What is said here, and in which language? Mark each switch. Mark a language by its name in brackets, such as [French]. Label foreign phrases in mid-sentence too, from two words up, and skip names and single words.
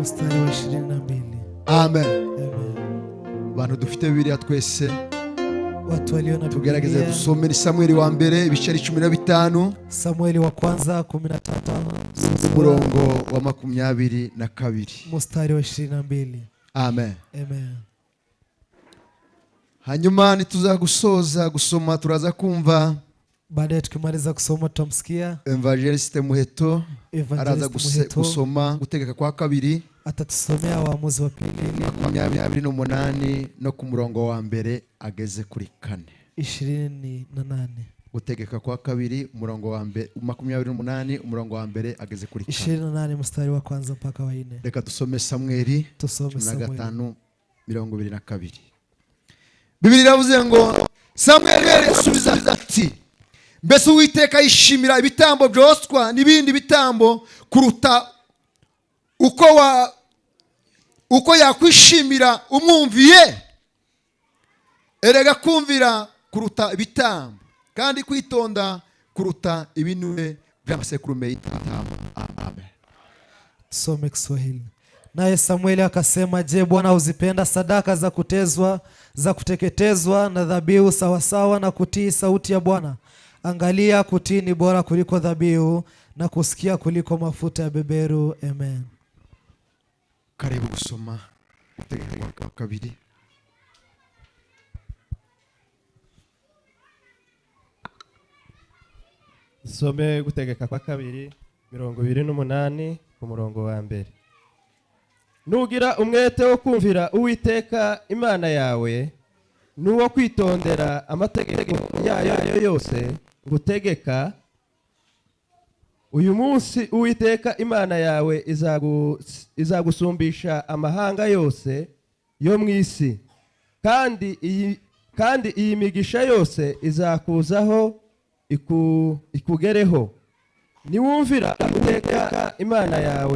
[Swahili] mstari wa 22. Amen. [Kinyarwanda] Bantu dufite Bibiliya twese [Swahili] Watu walio na [Kinyarwanda] tugerageze [Swahili] Biblia. [Kinyarwanda] dusome ni Samueli wa mbere ibice 15, [Swahili] Samueli wa kwanza 15 [Kinyarwanda] umurongo wa 22. [Swahili] mstari wa 22. Amen. Amen. [Kinyarwanda] Hanyuma nituza gusoza gusoma turaza kumva [Swahili] Baadaye tukimaliza kusoma tutamsikia [Kinyarwanda] Evangeliste Muheto araza Muheto gusoma gutegeka kwa kabiri [Swahili] atatusomea Waamuzi wa pili [Kinyarwanda] 28 no ku murongo wa mbere ageze kuri 4. 28. Gutegeka kwa kabiri umurongo wa mbere 28 umurongo wa mbere ageze kuri 4. [Swahili] 28 mstari wa kwanza mpaka wa 4. [Kinyarwanda] Reka dusome Samueli [Swahili] Tusome Samueli 15:22. [Kinyarwanda] Biblia iravuze ngo Samueli asubiza ati mbese Uwiteka yishimira ibitambo byoswa n'ibindi bitambo kuruta uko yakwishimira umwumviye? Erega kumvira kuruta ibitambo kandi kwitonda kuruta ibinure by'amasekurume y'intama. Amen. [Swahili] Tusome Kiswahili. Naye Samueli akasema, je, Bwana huzipenda sadaka za kutezwa, za kuteketezwa na dhabihu sawasawa na kutii sauti ya Bwana? Angalia, kutii ni bora kuliko dhabihu na kusikia kuliko mafuta ya beberu. Amen. Karibu kusoma Gutegeka kwa kabiri. [Kinyarwanda] Some Gutegeka kwa kabiri 28 ku murongo wa mbere. Nugira umwete wo kumvira Uwiteka Imana yawe nuwo kwitondera amategeko yayo yose ngutegeka uyu munsi, Uwiteka Imana yawe izagusumbisha amahanga yose yo mu isi, kandi iyi migisha yose izakuzaho ikugereho niwumvira Uwiteka Imana yawe.